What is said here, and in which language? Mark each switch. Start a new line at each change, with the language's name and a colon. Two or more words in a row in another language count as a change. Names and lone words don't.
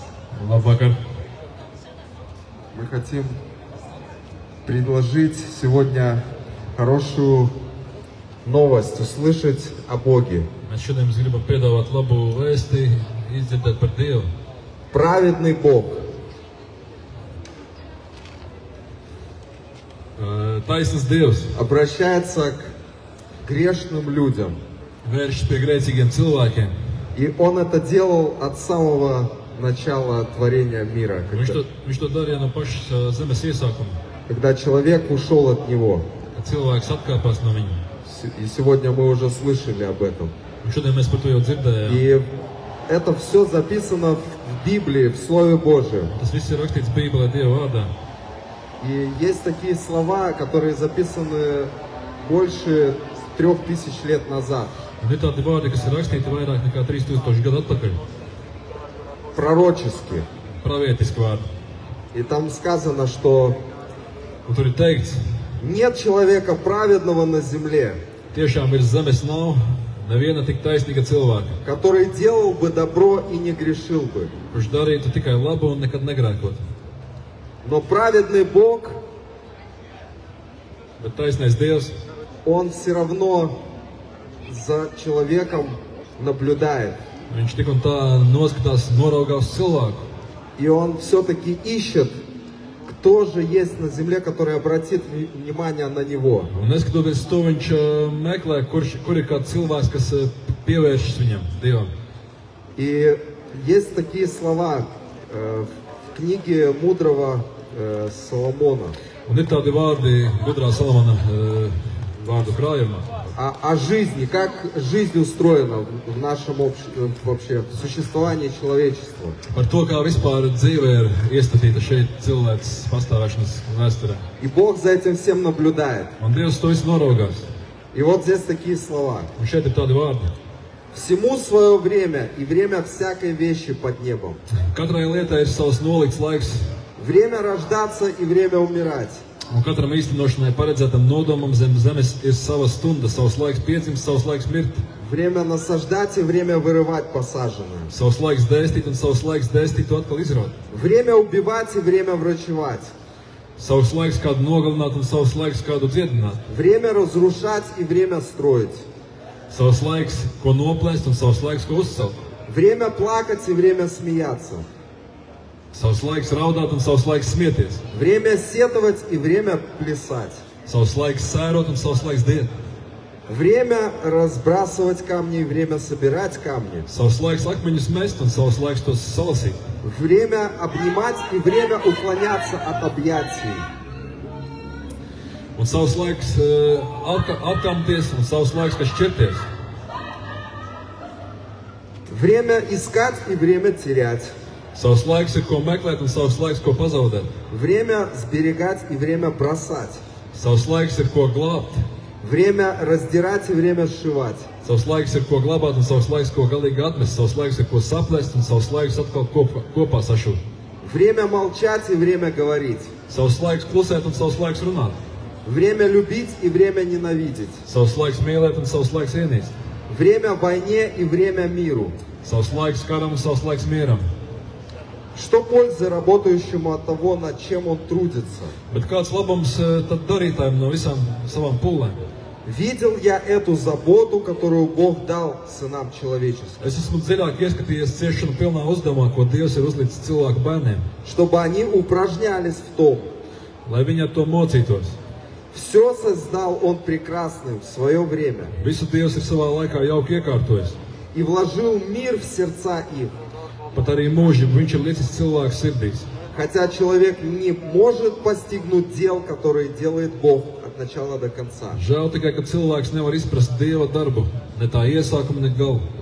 Russian: Лабвакар. Мы хотим предложить сегодня хорошую новость, услышать о Боге.
Latvian: Mēs šodien gribam piedāvāt labu vēsti, izdzirdēt par Dievu.
Russian: Праведный Бог.
Latvian: Taisnīgs Dievs
Russian: обращается к грешным людям.
Latvian: vēršas pie grēcīgiem cilvēkiem.
Russian: И Он это делал от самого начала творения мира.
Latvian: Viņš to darīja no paša zemes iesākuma.
Russian: Когда человек ушел от Него.
Latvian: Kad cilvēks atkāpās no viņa.
Russian: И сегодня мы уже слышали об этом.
Latvian: Un šodien mēs par to jau dzirdējām.
Russian: И это все записано в Библии, в Слове Божьем.
Latvian: Tas viss ir rakstīts Bībelē Dieva vārdā.
Russian: И есть такие слова, которые записаны больше 3000 лет назад.
Latvian: Un ir tādi vārdi, kas ir rakstīti vairāk nekā 3000 gadu atpakaļ.
Russian: Пророчески.
Latvian: Pravietiski vārdi.
Russian: И там сказано, что
Latvian: Un tur ir teikts,
Russian: нет человека праведного на земле,
Latvian: tiešām virs zemes nav neviena tik taisnīga cilvēka,
Russian: который делал бы добро и не грешил бы.
Latvian: kurš darītu tikai labu un nekad negrēkotu.
Russian: Но праведный Бог,
Latvian: Bet taisnais Dievs,
Russian: Он все равно за человеком наблюдает.
Latvian: viņš tik un tā noskatās, noraugās cilvēku.
Russian: И Он все-таки ищет, кто же есть на земле, который обратит внимание на Него.
Latvian: Un neskatoties to, viņš meklē, kur ir kāds cilvēks, kas pievēršas viņam, Dievam.
Russian: И есть такие слова в книге мудрого Соломона.
Latvian: Un ir tādi vārdi gudrā Salamana vārdu krājumā.
Russian: О жизни, как жизнь устроена в нашем вообще существовании человечества.
Latvian: Par to, kā vispār dzīve ir iestatīta šeit cilvēks pastāvēšanas vēsturē.
Russian: И Бог за этим всем наблюдает.
Latvian: Un Dievs to visu noraugās.
Russian: И вот здесь такие слова.
Latvian: Un šeit ir tādi vārdi.
Russian: Всему свое время и время всякой вещи под небом.
Latvian: Katrai lietai ir savs nolikts laiks,
Russian: Время рождаться и время умирать.
Latvian: un katram īstenošanai paredzētam nodomam zem zemes ir sava stunda, savs laiks piedzimt, savs laiks mirt,
Russian: Время насаждать и время вырывать посаженное.
Latvian: savs laiks dēstīt un savs laiks dēstīt to atkal izraut.
Russian: Время убивать и время врачевать.
Latvian: Savs laiks kādu nogalināt un savs laiks kādu dziedināt.
Russian: Время разрушать и время строить.
Latvian: Savs laiks, ko noplēst un savs laiks, ko uzcelt.
Russian: Время плакать и время смеяться.
Latvian: Savs laiks raudāt un savs laiks smieties.
Russian: Время сетовать и время плясать.
Latvian: Savs laiks sērot un savs laiks diet.
Russian: Время разбрасывать камни и время собирать камни.
Latvian: Savs laiks akmeņus mest un savs laiks tos salasīt.
Russian: Время обнимать и время уклоняться от объятий.
Latvian: Un savs laiks atkamties un savs laiks, kas šķirties.
Russian: Время искать и время терять.
Latvian: Savs laiks ir ko meklēt un savs laiks, ko pazaudēt.
Russian: Время сберегать и время бросать.
Latvian: Savs laiks ir ko glābt.
Russian: Время раздирать и время сшивать.
Latvian: Savs laiks ir ko glabāt un savs laiks, ko galīgi atmest. Savs laiks ir ko saplēst un savs laiks atkal kopā sašūt.
Russian: Время молчать и время говорить.
Latvian: Savs laiks klusēt un savs laiks runāt.
Russian: Время любить и время ненавидеть.
Latvian: Savs laiks mīlēt un savs laiks ienīst.
Russian: Время войне и время миру.
Latvian: Savs laiks karam un savs laiks mieram.
Russian: Что пользы работающему от того, над чем он трудится?
Latvian: Bet kāds labums tad darītājiem no visām savām pūlēm?
Russian: Видел я эту заботу, которую Бог дал сынам человеческим,
Latvian: Es esmu dziļāk ieskatījies ciešanu pilnā uzdevumā, ko Dievs ir uzlicis cilvēku bērniem,
Russian: чтобы они упражнялись в том.
Latvian: lai viņi ar to mocītos.
Russian: Все создал Он прекрасным в свое время
Latvian: Visu Dievs ir savā laikā jauki iekārtojis
Russian: и вложил мир в сердца их.
Latvian: pat arī mūžību viņš ir licis cilvēku sirdīs.
Russian: Хотя человек не может постигнуть дел, которые делает Бог от начала до конца.
Latvian: Žēl tikai, ka cilvēks nevar izprast Dieva darbu, ne tā iesākumu, ne galu.